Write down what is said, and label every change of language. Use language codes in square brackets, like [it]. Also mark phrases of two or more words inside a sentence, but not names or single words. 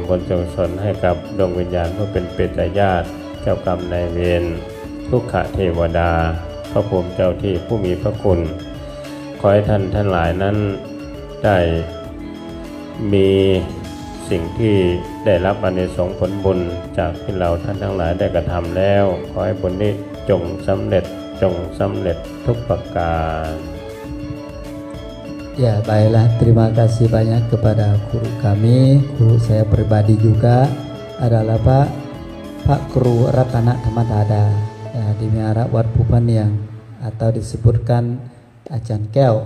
[th] บุญส่วนกุศลให้กับดวงวิญญาณผู้เป็นเปรตญาติเจ้ากรรมนายเวรทุกขเทวดาพระภูมิเจ้าที่ผู้มีพระคุณขอให้ท่านทั้งหลายนั้นได้มีสิ่งที่ได้รับอานิสงส์ผลบุญจากที่เราท่านทั้งหลายได้กระทำแล้วขอให้บุญนี้จงสำเร็จทุกประการ [id] Ya, baiklah, terima kasih banyak kepada guru kami. Guru saya pribadi juga adalah Pak Guru Ratana Dhammadada di Miara Wat Pupaniang atau disebutkan Acan Keo.